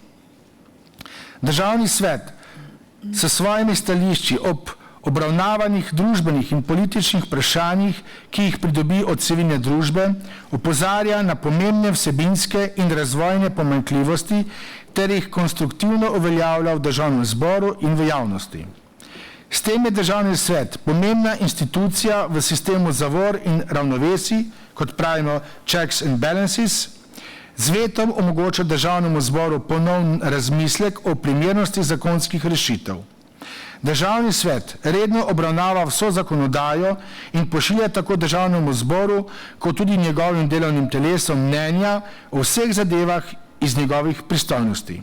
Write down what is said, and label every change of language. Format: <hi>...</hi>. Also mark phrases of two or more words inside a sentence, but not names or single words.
<sl>Državni svet s svojimi stališči ob obravnavanih družbenih in političnih vprašanjih, ki jih pridobi od civilne družbe, opozarja na pomembne vsebinske in razvojne pomanjkljivosti ter jih konstruktivno uveljavlja v državnem zboru in v javnosti. S tem je državni svet pomembna institucija v sistemu zavor in ravnovesij, kot pravimo</sl> <en>checks and balances,</en> <sl>z vetom omogoča državnemu zboru ponovn razmislek o primernosti zakonskih rešitev. Državni svet redno obravnava vso zakonodajo in pošilja tako državnemu zboru, kot tudi njegovim delovnim telesom mnenja o vseh zadevah iz njegovih pristojnosti.</sl>